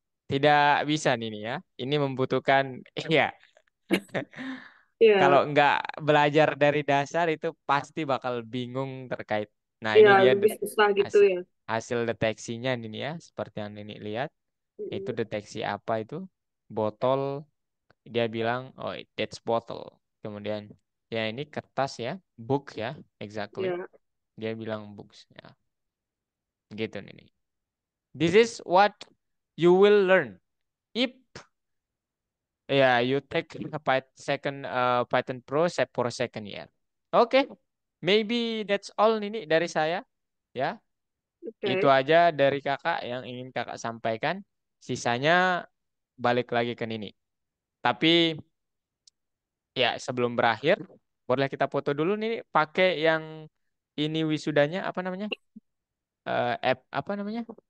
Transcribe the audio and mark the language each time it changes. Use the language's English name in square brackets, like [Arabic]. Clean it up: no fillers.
[Indonesian] Tidak bisa nih nih ya. Ini membutuhkan, iya, iya, kalau nggak belajar dari dasar itu pasti bakal bingung terkait. Nah, iya ini dia lebih susah gitu hasil, ya. hasil deteksinya ini ya, seperti yang ini lihat. Itu Mm-mm. deteksi apa itu? Botol, dia bilang, [English] oh that's bottle. [Indonesian] Kemudian, ya ini kertas ya, book ya, exactly. Iya, Dia bilang books ya, gitu nih. [English] This is what you will learn if you take a Python Pro for second year. Oke, maybe that's all [Indonesian] ini dari saya ya. Itu oke. aja dari kakak yang ingin kakak sampaikan. Sisanya balik lagi ke Nini. Tapi ya sebelum berakhir, boleh kita foto dulu nih pakai yang ini wisudanya apa namanya? App apa namanya?